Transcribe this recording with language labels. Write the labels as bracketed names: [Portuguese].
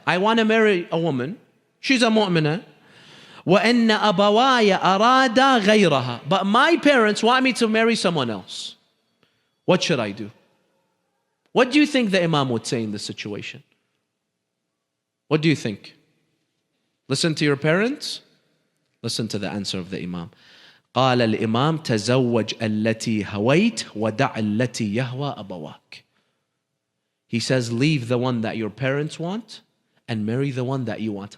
[English] I want to marry a woman. She's a mu'minah. [Arabic] وإن أبواي أرادا غيرها. [English] But my parents want me to marry someone else. What should I do? What do you think the Imam would say in this situation? What do you think? Listen to your parents. Listen to the answer of the Imam. [Arabic] قال الإمام تزوج التي هويت ودع التي يهوى أبواك. [English] He says, leave the one that your parents want and marry the one that you want.